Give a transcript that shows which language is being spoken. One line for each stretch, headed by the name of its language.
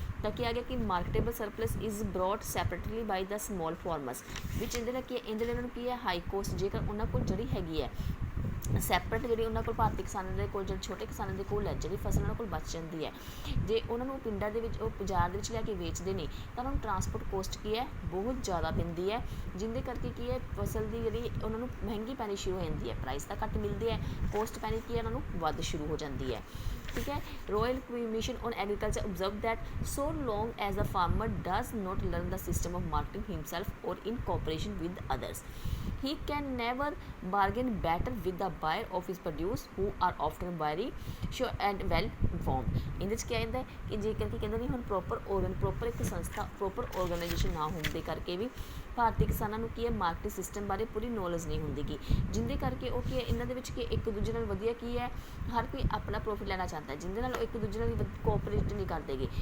Punjabi: ਤਾਂ ਕੀ ਆ ਗਿਆ ਕਿ
English: marketable surplus is brought separately by the small farmers
Punjabi: ਵਿੱਚ ਇਹਦੇ ਨਾਲ ਕੀ ਹੈ, ਇਹਦੇ ਨਾਲ ਕੀ ਹੈ ਹਾਈ ਕੋਸਟ, ਜੇਕਰ ਉਹਨਾਂ ਕੋਲ ਜਿਹੜੀ ਹੈਗੀ ਹੈ ਸੈਪਰੇਟ ਜਿਹੜੀ ਉਹਨਾਂ ਕੋਲ ਭਾਰਤੀ ਕਿਸਾਨਾਂ ਦੇ ਕੋਲ ਜਿਹੜੇ ਛੋਟੇ ਕਿਸਾਨਾਂ ਦੇ ਕੋਲ ਹੈ ਜਿਹੜੀ ਫਸਲ ਉਹਨਾਂ ਕੋਲ ਬਚ ਜਾਂਦੀ ਹੈ, ਜੇ ਉਹਨਾਂ ਨੂੰ ਪਿੰਡਾਂ ਦੇ ਵਿੱਚ ਉਹ ਬਾਜ਼ਾਰ ਦੇ ਵਿੱਚ ਲੈ ਕੇ ਵੇਚਦੇ ਨੇ ਤਾਂ ਉਹਨਾਂ ਨੂੰ ਟਰਾਂਸਪੋਰਟ ਕੋਸਟ ਕੀ ਹੈ ਬਹੁਤ ਜ਼ਿਆਦਾ ਪੈਂਦੀ ਹੈ, ਜਿਹਦੇ ਕਰਕੇ ਕੀ ਹੈ ਫਸਲ ਦੀ ਜਿਹੜੀ ਉਹਨਾਂ ਨੂੰ ਮਹਿੰਗੀ ਪੈਣੀ ਸ਼ੁਰੂ ਹੋ ਜਾਂਦੀ ਹੈ, ਪ੍ਰਾਈਸ ਤਾਂ ਘੱਟ ਮਿਲਦੀ ਹੈ, ਕੋਸਟ ਪੈਣੀ ਕੀ ਹੈ ਉਹਨਾਂ ਨੂੰ ਵੱਧ ਸ਼ੁਰੂ ਹੋ ਜਾਂਦੀ ਹੈ। ਠੀਕ ਹੈ,
English: Royal commission on agriculture observed that so long as the farmer does not learn the system of marketing himself or in cooperation with others, he can never bargain better with the buyer of his produce who are often very sure and well informed।
Punjabi: ਇਹਦੇ 'ਚ ਕਿਹਾ ਜਾਂਦਾ ਕਿ ਜੇਕਰ ਕਿ ਕਹਿੰਦੇ ਨਹੀਂ ਹੁਣ ਪ੍ਰੋਪਰ ਇੱਕ ਸੰਸਥਾ ਪ੍ਰੋਪਰ ਔਰਗਨਾਈਜੇਸ਼ਨ ਨਾ ਹੋਣ ਦੇ ਕਰਕੇ ਵੀ ਭਾਰਤੀ ਕਿਸਾਨਾਂ ਨੂੰ ਕੀ ਹੈ ਮਾਰਕੀਟ ਸਿਸਟਮ ਬਾਰੇ ਪੂਰੀ ਨੌਲੇਜ ਨਹੀਂ ਹੁੰਦੀ ਗੀ, ਜਿਹਦੇ ਕਰਕੇ ਉਹ ਕੀ ਹੈ ਇਹਨਾਂ ਦੇ ਵਿੱਚ ਕੀ ਇੱਕ ਦੂਜੇ ਨਾਲ ਵਧੀਆ ਕੀ ਹੈ ਹਰ ਕੋਈ ਆਪਣਾ ਪ੍ਰੋਫਿਟ ਲੈਣਾ ਚਾਹੁੰਦਾ, ਜਿਹਦੇ ਨਾਲ ਉਹ ਇੱਕ ਦੂਜੇ ਨਾਲ ਕੋਆਪਰੇਟ ਨਹੀਂ ਕਰਦੇਗੇ।